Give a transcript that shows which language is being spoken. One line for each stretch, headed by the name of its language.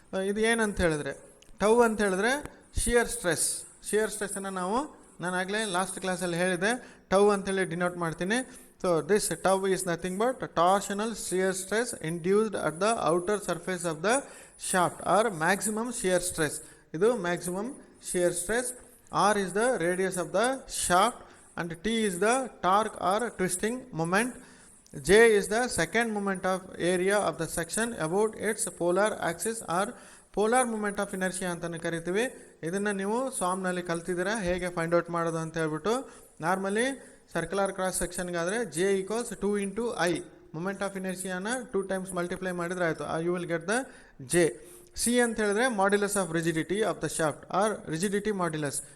Kannada: ಇದು ಏನಂತ ಹೇಳಿದ್ರೆ ಟೌ ಅಂತ ಹೇಳಿದ್ರೆ ಶಿಯರ್ ಸ್ಟ್ರೆಸ್. ಶಿಯರ್ ಸ್ಟ್ರೆಸ್ಸನ್ನು ನಾನು ಆಗಲೇ ಲಾಸ್ಟ್ ಕ್ಲಾಸಲ್ಲಿ ಹೇಳಿದೆ ಟೌ ಅಂತೇಳಿ ಡಿನೋಟ್ ಮಾಡ್ತೀನಿ.
English: So this tau is nothing but torsional shear stress induced at the outer surface of the shaft or maximum shear stress.
Kannada: ಇದು maximum shear stress.
English: R is the radius of the shaft and T is the torque or twisting moment. J is the second moment of area of the section about its polar axis or polar moment of inertia
Kannada: ಅಂತಲೇ ಕರಿತೀವಿ. ಇದನ್ನು ನೀವು ಸಾಮ್ನಲ್ಲಿ ಕಲ್ತಿದ್ದೀರಾ ಹೇಗೆ find out ಮಾಡೋದು ಅಂತ ಹೇಳ್ಬಿಟ್ಟು.
English: Normally circular cross ಸೆಕ್ಷನ್ಗಾದರೆ J equals 2 into I. Moment of ಇನರ್ಷಿಯಾನ 2 times multiply
Kannada: ಮಾಡಿದ್ರೆ ಆಯಿತು,
English: You will get the J. C
Kannada: ಅಂತ ಹೇಳಿದ್ರೆ
English: Modulus of rigidity of the shaft or rigidity modulus.